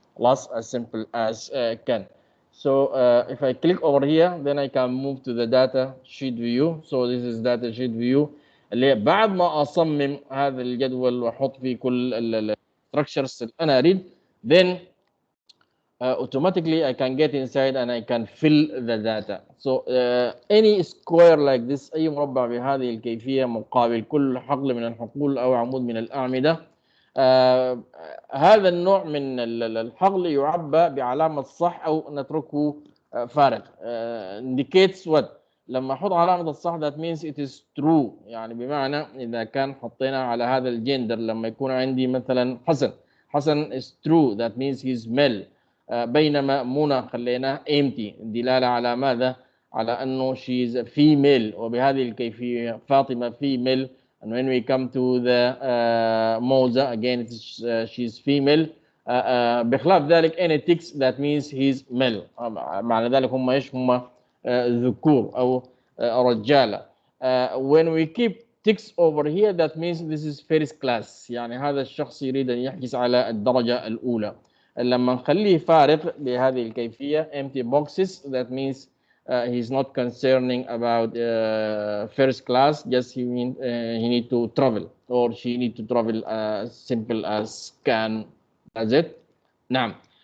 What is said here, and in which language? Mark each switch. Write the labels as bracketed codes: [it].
[en] Plus as simple as can. So if I click over here, then I can move to the data sheet view. So this is data sheet view [ar] اللي بعد ما أصمم هذا الجدول وأحط فيه كل [en] structures [ar] اللي أنا أريد, [en] then automatically I can get inside and I can fill the data. So any square like this, [ar] أي مربع بهذه الكيفية مقابل كل حقل من الحقول أو عمود من الأعمدة, هذا النوع من الحقل يعبى بعلامة صح أو نتركه فارغ. [en] indicates what؟ [ar] لما أحط علامة الصح [en] that means it is true. [ar] يعني بمعنى إذا كان حطينا على هذا الجندر, لما يكون عندي مثلا حسن [en] is true, that means he's male. [ar] بينما منى خليناه empty, دلالة على ماذا؟ على أنه [en] she is a female. [ar] وبهذه الكيفية فاطمة female. [en] And when we come to the موزة again it is, she is female. [ar] بخلاف ذلك [en] any text that means he's male. [ar] معنى ذلك هم ايش؟ هم ذكور أو رجالة. [en] when we keep text over here that means this is first class. [ar] يعني هذا الشخص يريد أن يحجز على الدرجة الأولى. لما نخليه فارغ بهذه الكيفية [en] empty boxes that means he's not concerning about first class, just he need to travel or she need to travel simple as can. That's it. نعم.